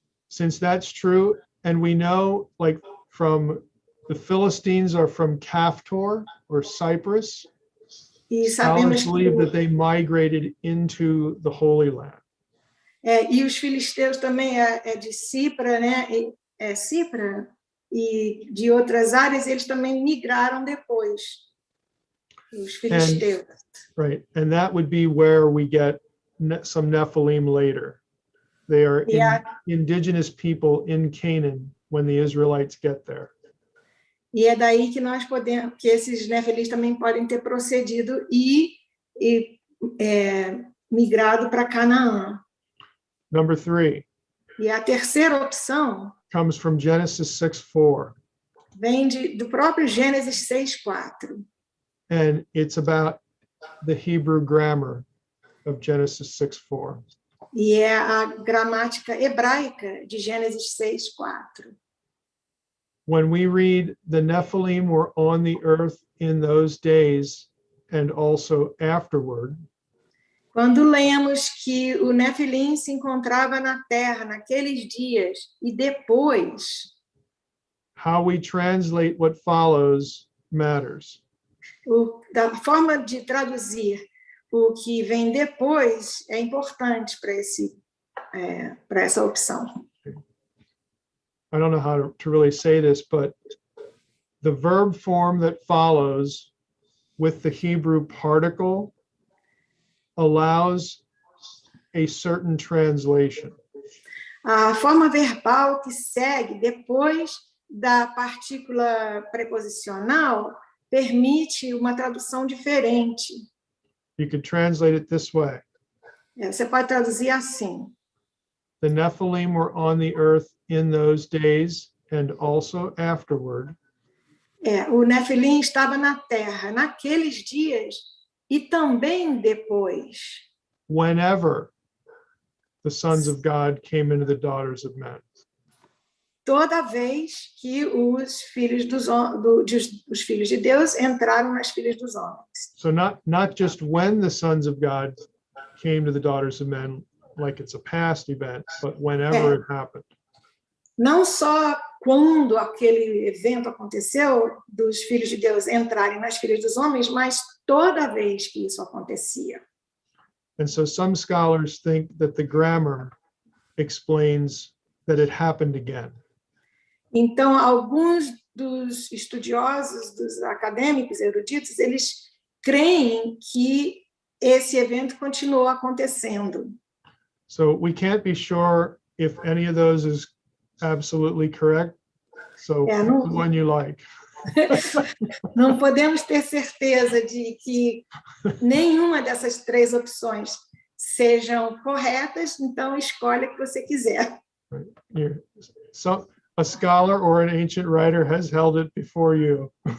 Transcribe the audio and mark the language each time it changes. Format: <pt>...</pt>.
<en>Since that's true, and we know, like, from the Philistines are from Kaftor or Cyprus, e scholars believe that they migrated into the Holy Land.</en> <pt>e os filisteus também de Cipra, né? Cipra e de outras áreas, eles também migraram depois, os filisteus.</pt> <en>Right, and that would be where we get some Nephilim later. They are indigenous people in Canaan when the Israelites get there.</en> <pt>E é daí que nós podemos, que esses nefilim também podem ter procedido e migrado para Canaã.</pt> <en>Number 3</en> <pt>E a terceira opção</pt> <en>comes from Genesis 6:4,</en> <pt>vem do próprio Gênesis 6:4.</pt> <en>and it's about the Hebrew grammar of Genesis 6:4.</en> <pt>E é a gramática hebraica de Gênesis 6:4.</pt> <en>When we read the Nephilim were on the earth in those days and also afterward,</en> <pt>Quando lemos que o Nefilim se encontrava na terra naqueles dias e depois,</pt> <en>how we translate what follows matters.</en> <pt>da forma de traduzir o que vem depois é importante para essa opção.</pt> <en>I don't know how to really say this, but the verb form that follows with the Hebrew particle allows a certain translation.</en> <pt>A forma verbal que segue depois da partícula preposicional permite uma tradução diferente.</pt> <en>You could translate it this way.</en> <pt>Você pode traduzir assim:</pt> <en>The Nephilim were on the earth in those days and also afterward.</en> <pt>O Nefilim estava na terra naqueles dias e também depois.</pt> <en>Whenever the sons of God came into the daughters of men.</en> <pt>Toda vez que os filhos os filhos de Deus entraram nas filhas dos homens.</pt> <en>So not just when the sons of God came to the daughters of men, like it's a past event, but whenever it happened.</en> <pt>Não só quando aquele evento aconteceu dos filhos de Deus entrarem nas filhas dos homens, mas toda vez que isso acontecia.</pt> <en>And so some scholars think that the grammar explains that it happened again.</en> <pt>Então, alguns dos estudiosos, dos acadêmicos, eruditos, eles creem que esse evento continuou acontecendo.</pt> <en>So we can't be sure if any of those is absolutely correct. So</en> <pt>É,</pt> <en>pick the one you like.</en> <pt>Não podemos ter certeza de que nenhuma dessas três opções sejam corretas, então escolha o que você quiser.</pt> <en>So a scholar or an ancient writer has held it before you.</en>